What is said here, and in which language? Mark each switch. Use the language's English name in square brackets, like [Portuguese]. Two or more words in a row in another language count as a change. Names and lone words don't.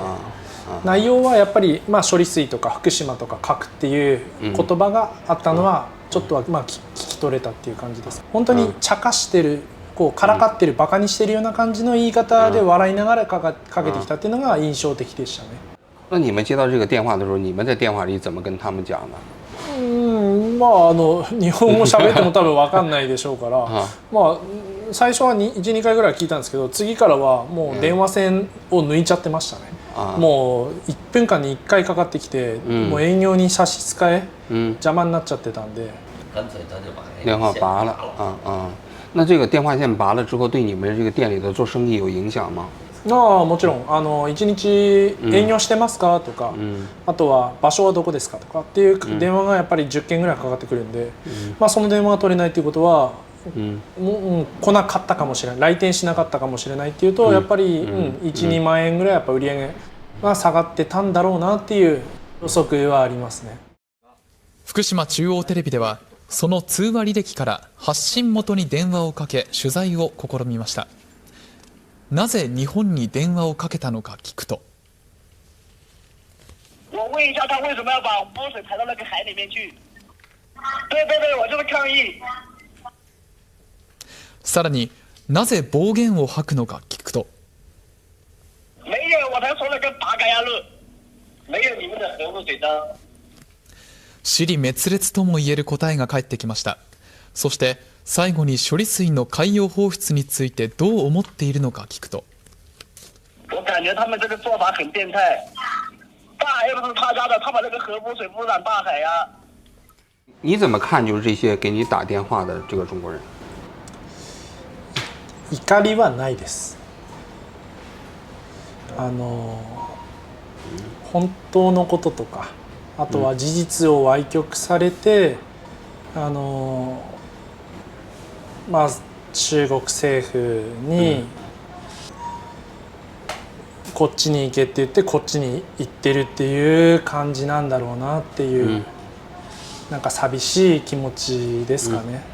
[Japanese] 内容はやっぱり、処理水とか福島とか核っていう言葉があったのはちょっとは聞き取れたっていう感じです。本当に茶化してる、こうからかってる、バカにしてるような感じの言い方で笑いながらかけてきたっていうのが印象的でしたね。 [Chinese] 那你们接到这个电话的时候，你们在电话里怎么跟他们讲呢？ [Japanese] 日本語喋っても多分分かんないでしょうから、最初は1、2回ぐらい聞いたんですけど、次からはもう電話線を抜いちゃってましたね。もう1分間に1回かかってきて、もう営業に差し支え、邪魔になっちゃってたんで。电话拔了那这个電話線拔了之後，對你們這個店裡的做生意有影響嗎？もちろん1日営業してますかとか、あとは場所はどこですかとかっていう電話がやっぱり10件ぐらいかかってくるんで、その電話が取れないっていうことは、来なかったかもしれない、来店しなかったかもしれないっていうと、やっぱり1、2万円ぐらいやっぱ売り上げが下がってたんだろうなっていう予測はありますね。福島中央テレビではその通話履歴から発信元に電話をかけ取材を試みました。なぜ日本に電話をかけたのか聞くと、 [Chinese] 我问一下他为什么要把污水排到那个海里面去？对对对，我就是抗议。 [Japanese] さらになぜ暴言を吐くのか聞くと、 [Chinese] 没有，我才说了个八嘎呀路，没有你们的核污水脏。 [Japanese] 支離滅裂とも言える答えが返ってきました。そして最後に処理水の海洋放出についてどう思っているのか聞くと、 [Chinese] 我感觉他们这个做法很变态，大海又不是他家的，他把那个核污水污染大海呀。你怎么看就是这些给你打電話的这个中国人？ [Japanese] 怒りはないです。本当のこととか、あとは事実を歪曲されて、中国政府にこっちに行けって言ってこっちに行ってるっていう感じなんだろうなっていう、なんか寂しい気持ちですかね。